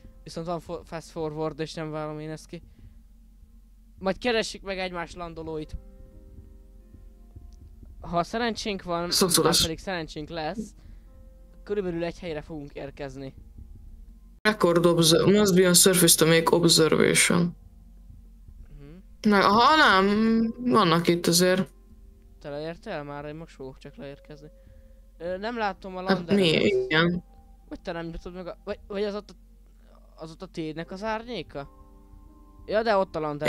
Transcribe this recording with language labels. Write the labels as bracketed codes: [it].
[hu] Viszont van fast forward és nem várom én ezt ki. Majd keressük meg egymás landolóit. Ha szerencsénk van, már pedig szerencsénk lesz, körülbelül egy helyre fogunk érkezni. [en] Record must be on surface to make observation. [hu] Aha, nem, vannak itt azért. Te leértél már? Én most fogok csak leérkezni. Nem látom a landert. Hát mi? Igen. Vagy te nem tudod meg a... Vagy az ott a tédnek az árnyéka? Ja, de ott a lander.